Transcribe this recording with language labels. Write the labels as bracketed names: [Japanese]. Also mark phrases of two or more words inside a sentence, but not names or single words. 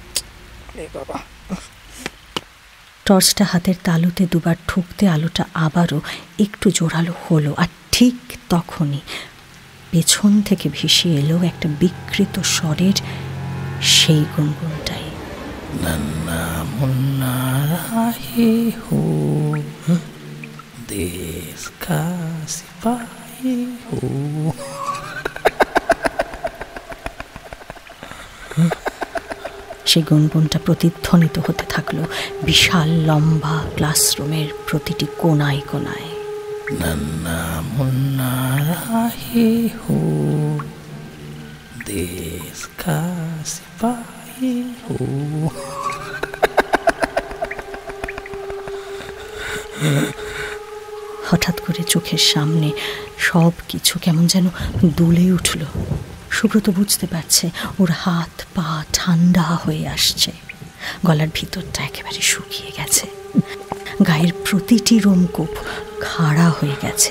[Bangla] টর্চটা হাতের তালুতে দুবার ঠুকতে আলোটা আবারও একটু জোরালো হলো, আর ঠিক তখনই পেছন থেকে ভেসে এলো একটা বিকৃত স্বরের সেই গুনগুনটাই। [Hindi] नन्ना मुन्ना राही हो, देश का सिपाही हो। [Bangla] সেই গুনগুনটা প্রতিধ্বনিত হতে থাকলো বিশাল লম্বা ক্লাসরুমের প্রতিটি কোনায় কোনায়। [Hindi] नन्ना मुन्ना राही हो, देश का सिपाही हो। [Bangla] হঠাৎ করে চোখের সামনে সব কিছু কেমন যেন দুলে উঠল। সুব্রত বুঝতে পারছে ওর হাত পা ঠান্ডা হয়ে আসছে, গলার ভিতরটা একেবারে শুকিয়ে গেছে, গায়ের প্রতিটি রোমকূপ খাড়া হয়ে গেছে।